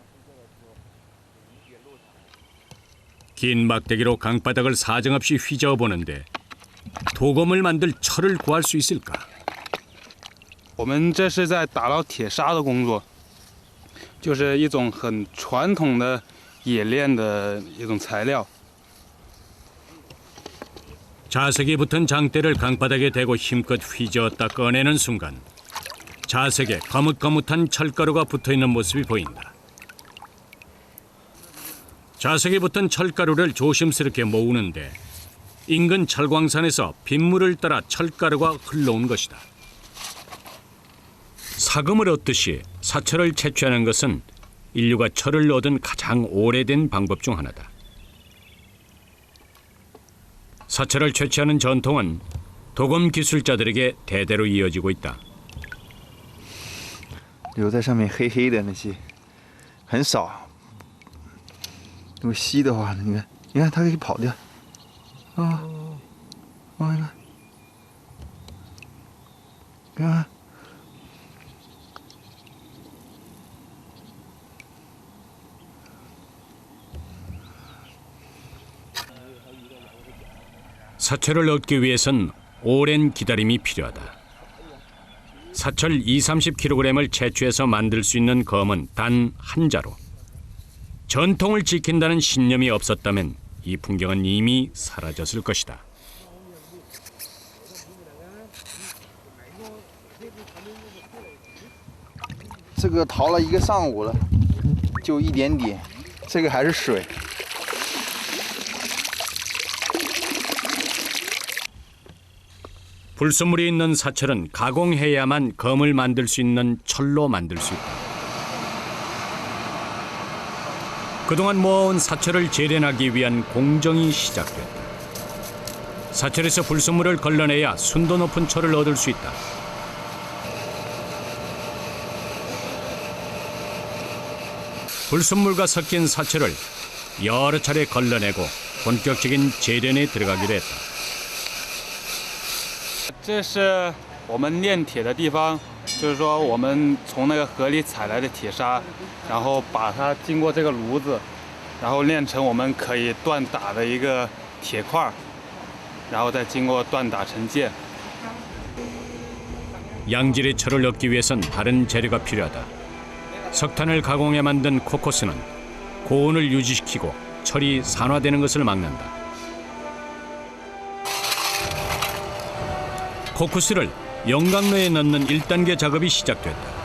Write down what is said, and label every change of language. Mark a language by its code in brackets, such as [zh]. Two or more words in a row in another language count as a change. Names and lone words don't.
[ko] 긴 막대기로 강바닥을 사정없이 휘저어 보는데 도검을 만들 철을 구할 수 있을까? [zh] 我们这是在打捞铁砂的工作，就是一种很传统的冶炼的一种材料。 [ko] 자석이 붙은 장대를 강바닥에 대고 힘껏 휘저었다 꺼내는 순간 자석에 거뭇거뭇한 철가루가 붙어있는 모습이 보인다. 자석에 붙은 철가루를 조심스럽게 모으는데 인근 철광산에서 빗물을 따라 철가루가 흘러온 것이다. 사금을 얻듯이 사철을 채취하는 것은 인류가 철을 얻은 가장 오래된 방법 중 하나다. 사철을 채취하는 전통은 도검 기술자들에게 대대로 이어지고 있다. [zh] 留在上面黑黑的那些很少。如果吸的话，你看它可以跑掉。啊，你看。 [ko] 사철을 얻기 위해선 오랜 기다림이 필요하다. 사철 20-30kg을 채취해서 만들 수 있는 검은 단 한 자로. 전통을 지킨다는 신념이 없었다면 이 풍경은 이미 사라졌을 것이다. [zh] 这个淘了一个上午了，就一点点，这个还是水。 [ko] 불순물이 있는 사철은 가공해야만 검을 만들 수 있는 철로 만들 수 있다. 그동안 모아온 사철을 재련하기 위한 공정이 시작됐다. 사철에서 불순물을 걸러내야 순도 높은 철을 얻을 수 있다. 불순물과 섞인 사철을 여러 차례 걸러내고 본격적인 재련에 들어가기로 했다. [zh] 这是我们炼铁的地方，就是说我们从那个河里采来的铁砂，然后把它经过这个炉子，然后炼成我们可以锻打的一个铁块，然后再经过锻打成剑。 [ko] 양질의 철을 얻기 위해선 다른 재료가 필요하다. 석탄을 가공해 만든 코코스는 고온을 유지시키고 철이 산화되는 것을 막는다. 코쿠스를 영광로에 넣는 1단계 작업이 시작됐다.